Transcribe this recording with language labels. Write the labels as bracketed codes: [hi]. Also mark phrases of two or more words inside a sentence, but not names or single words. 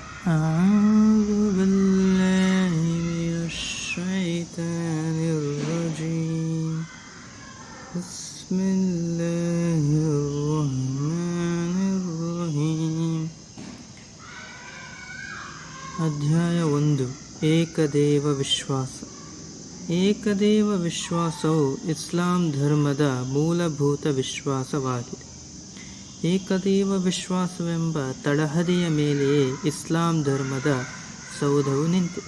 [ar] أعوذ بالله من الشيطان الرجيم بسم الله الرحمن الرحيم [kn] ಅಧ್ಯಾಯ 1 ಏಕದೇವ ವಿಶ್ವಾಸ. ಏಕದೇವ ವಿಶ್ವಾಸವು ಇಸ್ಲಾಂ ಧರ್ಮದ ಮೂಲಭೂತ ವಿಶ್ವಾಸವಾಗಿದೆ. ಏಕದೇವ ವಿಶ್ವಾಸವೆಂಬ ತಳಹದಿಯ ಮೇಲೆಯೇ ಇಸ್ಲಾಂ ಧರ್ಮದ ಸೌಧವು ನಿಂತಿದೆ.